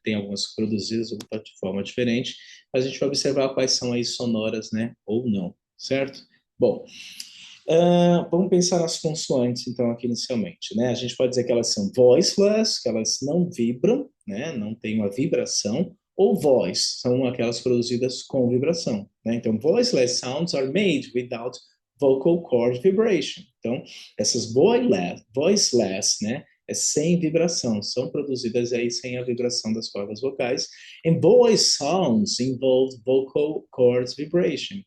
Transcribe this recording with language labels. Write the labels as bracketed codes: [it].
[pt] Tem algumas produzidas de forma diferente, mas a gente vai observar quais são aí sonoras, né? Ou não, certo? Bom, vamos pensar nas consoantes, então, aqui inicialmente, né? A gente pode dizer que elas são voiceless, que elas não vibram, né? Não tem uma vibração, ou voice, são aquelas produzidas com vibração, né? Então, [en] voiceless sounds are made without vocal cord vibration. [pt] Então, essas voiceless, né? É sem vibração, são produzidas aí sem a vibração das cordas vocais. [en] And voice sounds involve vocal cords vibration.